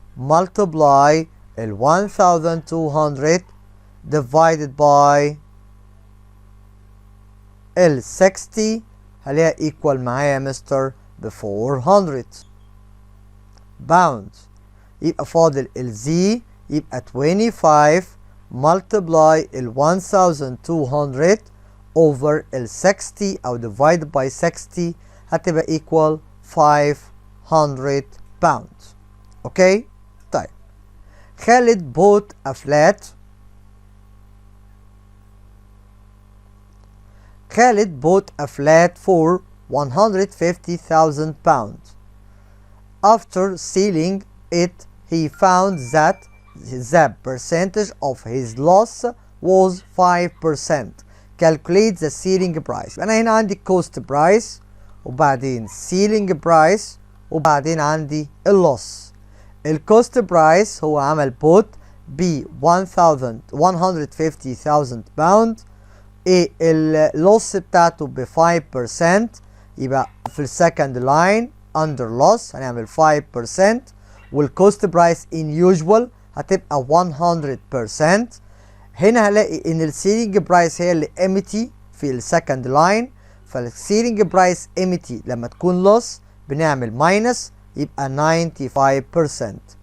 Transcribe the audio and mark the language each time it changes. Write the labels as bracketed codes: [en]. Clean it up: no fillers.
[ar] multiply ال 1200 divided by ال 60 هلاقيها equal معايا يا مستر ب 400 pounds. يبقى فاضل ال Z يبقى 25 multiply ال 1200 over ال 60 أو divided by 60 هتبقى equal 500 pounds. اوكي؟ طيب [en] Khalid bought a flat. Khalid bought a flat for 150,000 pounds. After selling it, he found that the percentage of his loss was 5%. Calculate the selling price. [ar] أنا هنا عندي cost price وبعدين selling price وبعدين عندي اللوس. الcost price هو عمل bought ب 150,000 pounds. ايه اللوس بتاعته ب 5%. يبقى في السكند لاين under loss هنعمل 5% والكوست برايس in usual هتبقى 100%. هنا هلاقي ان السيلينج برايس هي اللي empty في السكند لاين، فالسيلينج برايس empty لما تكون لوس بنعمل ماينس يبقى 95%.